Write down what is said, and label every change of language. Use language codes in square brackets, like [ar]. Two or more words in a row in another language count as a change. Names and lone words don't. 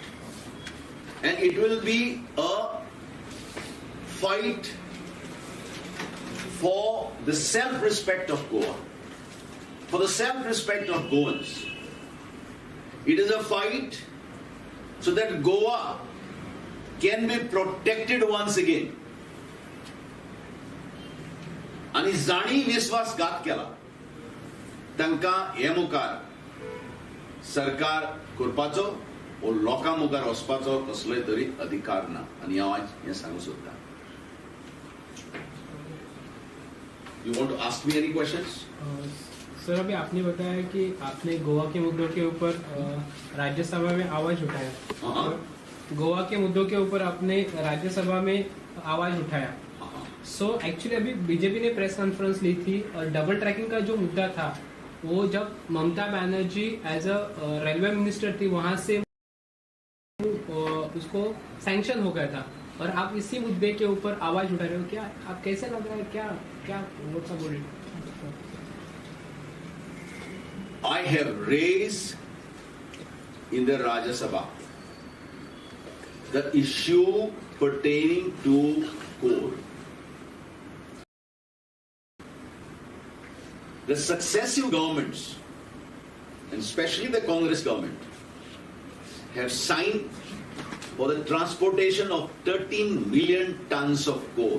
[en] And it will be a fight for the self-respect of Goa, for the self-respect of Goans. It is a fight so that Goa can be protected once again. [kok] आणि जाणी विश्वासघात केला तांकां हे मुखार सरकार करपाचो वो लोकां मुखार वचपाचो कसलोय तरी अधिकार ना आनी हांव आज हें सांगूं सोदतां. [en] You want to ask me any questions? [hi] सर अभी आपने बताया कि आपने गोवा के मुद्दों के ऊपर राज्यसभा में आवाज उठाया. गोवा के मुद्दों के ऊपर आपने राज्यसभा में आवाज उठाया. [en] so actually [hi] अभी बीजेपी ने [en] press conference [hi] ली थी और [en] double tracking [hi] का जो मुद्दा था वो जब ममता बनर्जी [en] as a railway minister [hi] थी वहां से उसको सैंक्शन हो गया था और आप इसी मुद्दे के ऊपर आवाज उठा रहे हो. क्या आप कैसे लग रहा है क्या क्या [en] what's about it? I have raised in the Rajya Sabha the issue pertaining to coal. The successive governments, and especially the Congress government, have signed for the transportation of 13 million tons of coal.